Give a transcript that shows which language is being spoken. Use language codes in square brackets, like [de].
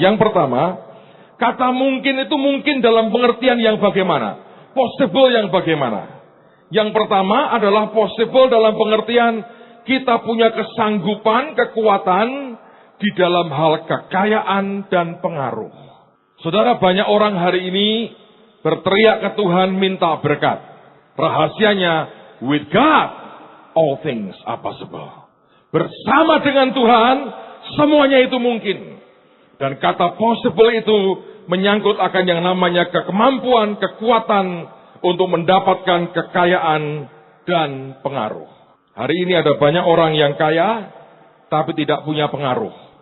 [id] Yang pertama, kata mungkin itu mungkin dalam pengertian yang bagaimana? Possible yang bagaimana? Yang pertama adalah possible dalam pengertian kita punya kesanggupan, kekuatan di dalam hal kekayaan dan pengaruh. Saudara, banyak orang hari ini berteriak ke Tuhan minta berkat. Rahasianya, [en] with God, all things are possible. [id] Bersama dengan Tuhan, semuanya itu mungkin. Dan kata possible itu menyangkut akan yang namanya kemampuan, kekuatan untuk mendapatkan kekayaan dan pengaruh. Hari ini ada banyak orang yang kaya, tapi tidak punya pengaruh.